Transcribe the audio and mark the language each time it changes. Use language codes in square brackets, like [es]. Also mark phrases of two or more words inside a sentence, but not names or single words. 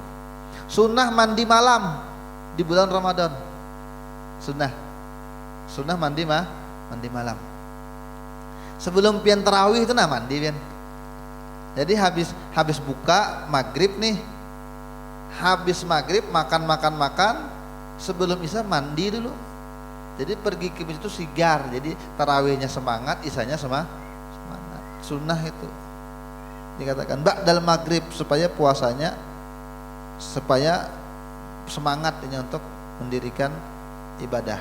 [bjn] Sunnah mandi malam di bulan Ramadan sunnah mandi malam sebelum pian tarawih itu mandi pian. Jadi habis buka maghrib nih, habis maghrib makan sebelum isya mandi dulu. Jadi pergi ke masjid itu sigar, jadi tarawihnya semangat, isanya semangat. [id] Sunnah itu dikatakan [ar] بعد المغرب [id] supaya puasanya supaya semangat ini untuk mendirikan ibadah.